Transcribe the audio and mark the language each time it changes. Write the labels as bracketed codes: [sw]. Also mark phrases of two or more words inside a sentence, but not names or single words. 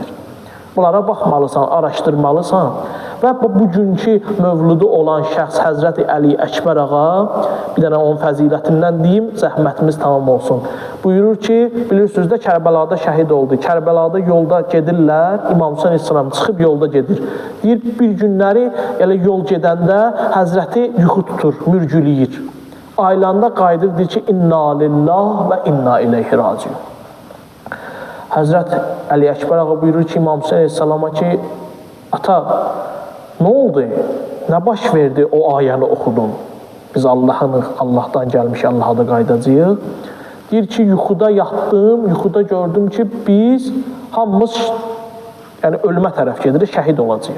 [az] Bunlara baxmalısan, araşdırmalısan və bugünkü mövludu olan şəxs Həzrəti Əli Əkbər ağa, bir dənə onun fəzilətindən deyim, zəhmətimiz tamam olsun. Buyurur ki, bilirsiniz də Kərbəlada şəhid oldu. Kərbəlada yolda gedirlər, İmam Hüseyin İslam çıxıb yolda gedir. Deyir, bir günləri yol gedəndə Həzrəti yuxu tutur, mürgüləyir. Aylanda qayıdır, deyir ki, [ar] إنا لله وإنا إليه راجعون. [az] Həzrət Əli Əkbər ağa buyurur ki, İmam Hüseyin Aleyhisselama ki, ata, nə oldu? Nə baş verdi o ayəni oxudun? Biz Allahdan gəlmiş, Allah'a da qaydacağıq. Deyir ki, yuxuda yatdım, yuxuda gördüm ki, biz hamımız ölümə tərəf gedirik, şəhid olacağıq.